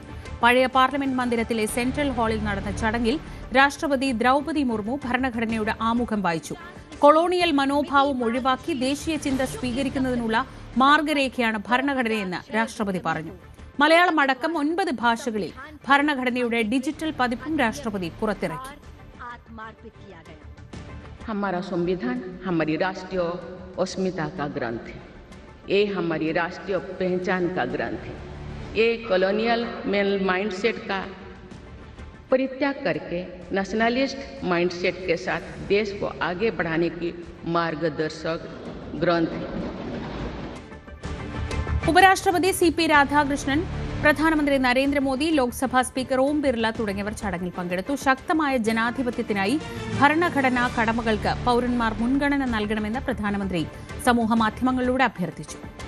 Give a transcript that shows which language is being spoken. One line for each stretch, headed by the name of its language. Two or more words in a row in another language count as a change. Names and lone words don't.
Malayalam: പഴയ പാർലമെന്റ് മന്ദിരത്തിലെ സെൻട്രൽ ഹാളിൽ നടന്ന ചടങ്ങിൽ രാഷ്ട്രപതി ദ്രൗപദി മുർമു ഭരണഘടനയുടെ ആമുഖം വായിച്ചു. കൊളോണിയൽ മനോഭാവം ഒഴിവാക്കി ദേശീയ ചിന്ത സ്വീകരിക്കുന്നതിനുള്ള മാർഗരേഖയാണ് ഭരണഘടനയെന്ന് രാഷ്ട്രപതി പറഞ്ഞു. മലയാളം അടക്കം 9 ഭാഷകളിൽ ഭരണഘടനയുടെ ഡിജിറ്റൽ പതിപ്പും രാഷ്ട്രപതി പുറത്തിറക്കി.
Hindi: हमारा संविधान हमारी राष्ट्रीय अस्मिता का ग्रंथ है. ये हमारी राष्ट्रीय पहचान का ग्रंथ है. ये
English: colonial mindset
Hindi: का परित्याग करके
English: nationalist mindset
Hindi: के साथ देश को आगे बढ़ाने की मार्गदर्शक ग्रंथ है.
Malayalam: ഉപരാഷ്ട്രപതി CP രാധാകൃഷ്ണൻ, പ്രധാനമന്ത്രി നരേന്ദ്രമോദി, ലോക്സഭാ സ്പീക്കർ ഓം ബിർല തുടങ്ങിയവർ ചടങ്ങിൽ പങ്കെടുത്തു. ശക്തമായ ജനാധിപത്യത്തിനായി ഭരണഘടനാ കടമകൾക്ക് പൌരന്മാർ മുൻഗണന നൽകണമെന്ന് പ്രധാനമന്ത്രി സമൂഹമാധ്യമങ്ങളിലൂടെ അഭ്യർത്ഥിച്ചു.